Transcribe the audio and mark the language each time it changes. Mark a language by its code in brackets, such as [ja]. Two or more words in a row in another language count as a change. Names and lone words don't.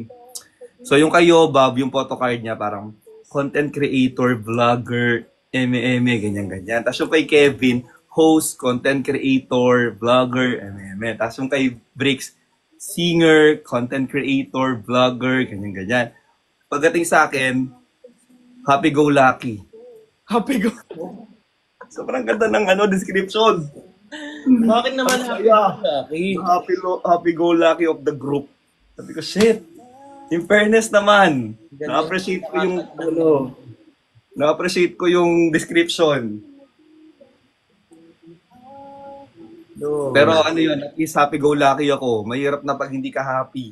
[tl] So, yung kayo, Bob, yung photocard niya, parang [en] content creator, vlogger, [tl] eme, ganyan-ganyan. Tapos yung kay Kevin, host, [en] content creator, vlogger, [tl] eme. Tapos yung kay Bricks, singer, [en] content creator, vlogger, [tl] ganyan-ganyan. Pagdating sa akin, happy-go-lucky. Happy-go... Sobrang ganda ng description. Bakit naman happy? [en] Happy-go-lucky of the group. [tl] Sabi ko, shit. [en] In fairness [tl] naman, Ganda. na-appreciate ko yung na-appreciate ko yung description. No. Pero ano yun, at least happy-go-lucky ako. Mahirap na pag hindi ka happy.